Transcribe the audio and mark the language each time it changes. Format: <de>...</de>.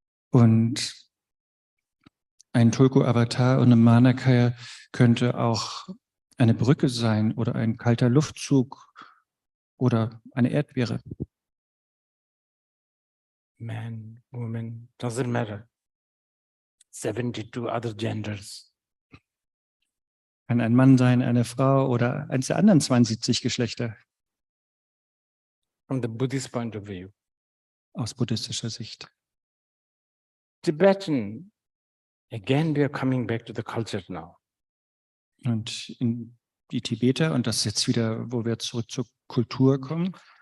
<de>Und ein Tulku-Avatar und eine Manakaya könnte auch eine Brücke sein oder ein kalter Luftzug oder eine Erdbeere.</de> <en>Man, woman, doesn't matter. 72 other genders.</en> <de>Kann ein Mann sein, eine Frau oder eins der anderen 72 Geschlechter</de> <en>From the Buddhist point of view.</en> <de>aus buddhistischer Sicht.</de> <en>Tibetan, again, we are coming back to the culture now.</en> <de>Und in die Tibeter, und das ist jetzt wieder, wo wir zurück zur Kultur kommen.</de>